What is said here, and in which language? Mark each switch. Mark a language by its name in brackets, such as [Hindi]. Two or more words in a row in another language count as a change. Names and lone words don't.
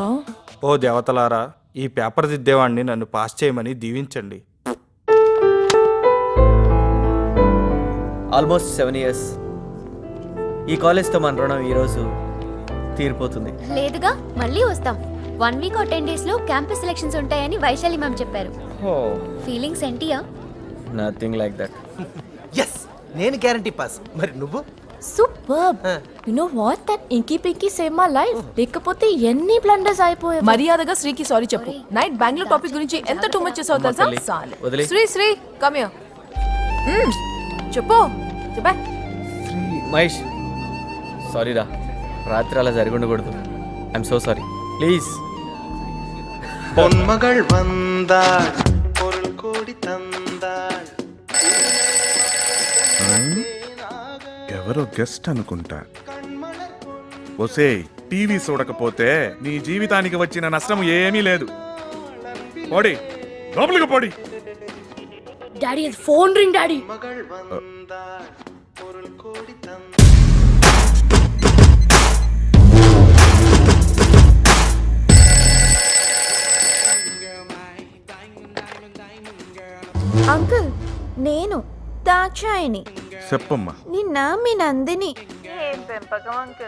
[Telugu] ఓ దేవతలారా, ఈ పేపర్ దిద్దేవాడిని నన్ను పాస్ చేయమని దీవించండి. ఆల్మోస్ట్ [English] 7 years. [Telugu] ఈ కాలేజ్తో మన రుణం ఈరోజు తీరిపోతుంది. లేదుగా, మళ్ళీ వస్తాం. 1 week or 10 days లో క్యాంపస్ సెలక్షన్స్ ఉంటాయని వైశాలి మ్యామ్ చెప్పారు. ఫీలింగ్స్ ఏంటియా? [English] nothing like that. [Telugu] ఎస్, నేను గ్యారంటీ పాస్. మరి నువ్వు? [English] superb. you know what, that inky pinky save my life. [Telugu] లేకపోతే ఎన్ని బ్లండర్స్ అయిపోయాయి. మర్యాదగా శ్రీకి సారీ చెప్పు. నైట్ బెంగళూరు టాపిక్ గురించి ఎంత [English] too much [Telugu] చేసావు తెలుసా? శ్రీ [English] come here. [Telugu] చెప్పు చెప్పా. మహేష్, సారీ రా, రాత్రి అలా జరిగి ఉండకూడదు. [English] I'm so sorry. please. [Tamil] பொன்மகள் வந்தாள், பொருள் கோடி தந்தாள். [Telugu] ఎవరో గెస్ట్ అనుకుంటా. ఒసే, టీవీ చూడకపోతే నీ జీవితానికి వచ్చిన నష్టం ఏమీ లేదు. పోడి లోపలికి పోడి. డాడీ, ఫోన్ రింగ్ డాడీ. [Tamil] மகள் வந்தாள், பொருள் கோடி தந்தாள். [Telugu] అంకుల్, నేను దాక్షాయని. చెప్పమ్మా. నిన్న మీ నందిని. ఏం పెంపకం అంకుల్.